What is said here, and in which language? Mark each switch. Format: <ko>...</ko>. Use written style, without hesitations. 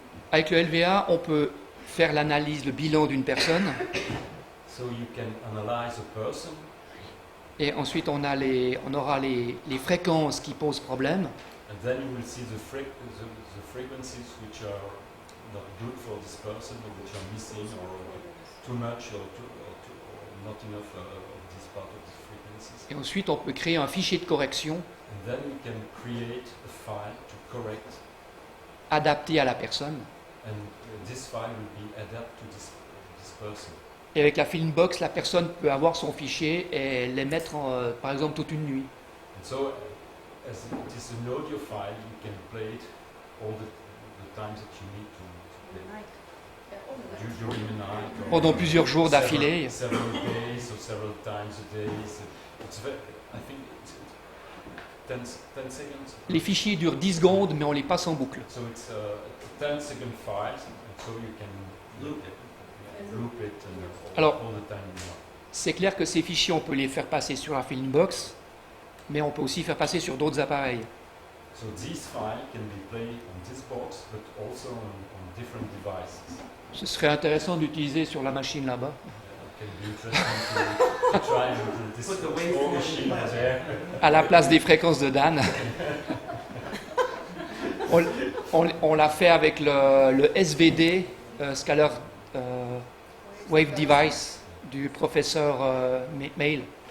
<fr>Avec le LVA, on peut faire l'analyse, le bilan d'une personne,</fr> <en>So you can analyze a person,</en> <fr>et ensuite on aura les fréquences qui posent problème,</fr> <en>and then you will see the frequencies which are not good for this person, or which are missing, or too much, or not enough of this part of this frequency. frequencies.</en> <fr>Et ensuite, on peut créer un fichier de correction</fr> <en>And then we can create a file to correct,</en> <fr>adapté à la personne.</fr> <en>and this file will be adapted to this person.</en> <fr>Et avec la Filmbox, la personne peut avoir son fichier et les mettre, par exemple, toute une nuit.</fr> <en>And so, as it is an audio file, you can play it all the times that you need to play. During the night, or</en> <fr>Pendant plusieurs jours d'affilée.</fr> <en>several days or several times a day. It's very, I think it's 10 seconds.</en> <fr>Les fichiers durent 10 secondes, mais on les passe en boucle.</fr> <en>So it's a 10-second file, and so you can loop it and</en> <fr>Alors,</fr> <en>all the time you want.</en> <fr>C'est clair que ces fichiers, on peut les faire passer sur la Filmbox, mais on peut aussi faire passer sur d'autres appareils.</fr> <en>So this file can be played on this box, but also on different devices.</en> <fr>Ce serait intéressant d'utiliser sur la machine là-bas.</fr> <en>It can be interesting to try and this Put the small waveform machine in there.</en> <fr>À la place des fréquences de Dan. On l'a fait avec le SVD, Scalar Wave Device, du professeur Mail.</fr>